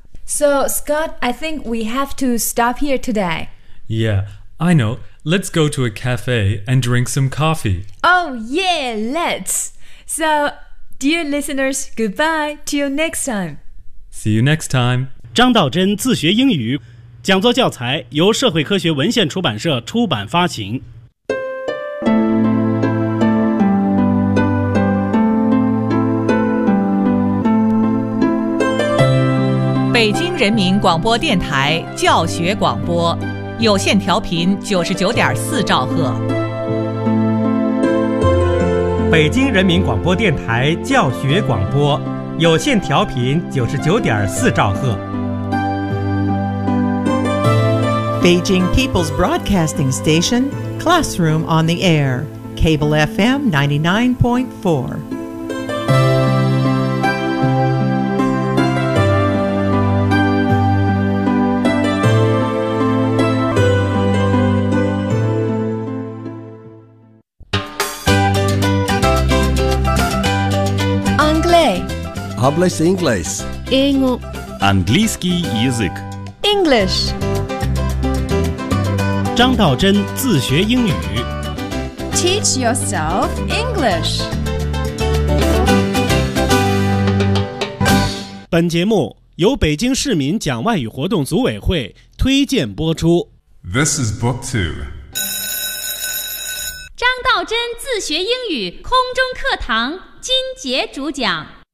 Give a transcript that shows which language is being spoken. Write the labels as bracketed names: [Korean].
[English] So Scott, I think we have to stop here today. Yeah, I know. Let's go to a cafe and drink some coffee. Oh yeah, let's. So dear listeners, goodbye till next time See you next time. [Chinese] 张道真自学英语讲座教材由社会科学文献出版社出版发行。北京人民广播电台教学广播有线调频99.4兆赫。北京人民广播电台教学广播有线调频99.4兆赫。 [English] Beijing People's Broadcasting Station, Classroom on the Air, Cable FM 99.4. English, English. [Russian] английский язык. [English] English. [Chinese] 张道真自学英语. [English] Teach yourself English. [Chinese] 本节目由北京市民讲外语活动组委会推荐播出. [English] This is book two. [Chinese] 张道道真自学英语空中课堂金杰主讲。